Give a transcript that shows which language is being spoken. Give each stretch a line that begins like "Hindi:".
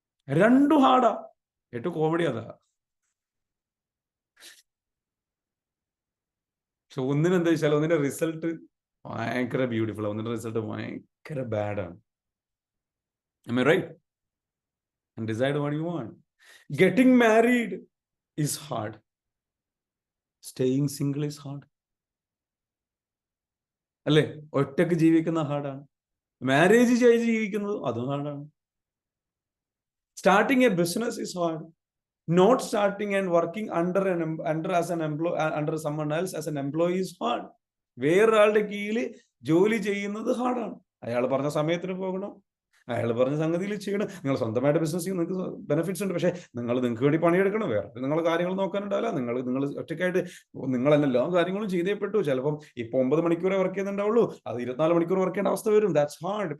Malayalam: രണ്ടും ഹാർഡാ. ഏറ്റവും കോമഡി അതാ. പക്ഷെ ഒന്നിനെന്താ വെച്ചാൽ ഒന്നിന്റെ റിസൾട്ട് ഭയങ്കര ബ്യൂട്ടിഫുൾ, ഒന്നിന്റെ റിസൾട്ട് ഭയങ്കര ബാഡാണ്.
English: Am I right? And decide what you want. Getting married is hard. Staying single is hard.
Malayalam: അല്ലേ? ഒറ്റക്ക് ജീവിക്കുന്ന ഹാർഡാണ്. മാരേജ് ചെയ്ത് ജീവിക്കുന്നത് അതും ഹാർഡാണ്.
English: Starting a business is hard. Not starting and working under someone else as an employee is hard.
Malayalam: വേറൊരാളുടെ കീഴിൽ ജോലി ചെയ്യുന്നത് ഹാർഡാണ്. അയാൾ പറഞ്ഞ സമയത്തിന് പോകണം, അയാൾ പറഞ്ഞ സംഗതിയിൽ ചെയ്യണം. നിങ്ങൾ സ്വന്തമായിട്ട് ബിസിനസ് ചെയ്യും, നിങ്ങൾക്ക് ബെനിഫിറ്റ്സ് ഉണ്ട്. പക്ഷേ നിങ്ങൾക്ക് വേണ്ടി പണിയെടുക്കണം, വേറെ നിങ്ങൾ കാര്യങ്ങൾ നോക്കാനുണ്ടാവില്ല. നിങ്ങൾ ഒറ്റയ്ക്കായിട്ട് നിങ്ങളെല്ലാം എല്ലാ കാര്യങ്ങളും ചെയ്തേ പറ്റൂ. ചിലപ്പം ഇപ്പൊ 9 മണിക്കൂറേ വർക്ക് ചെയ്യുന്നുണ്ടാവുള്ളൂ, അത് 24 മണിക്കൂർ വർക്ക് ചെയ്യേണ്ട അവസ്ഥ വരും.
English: That's hard.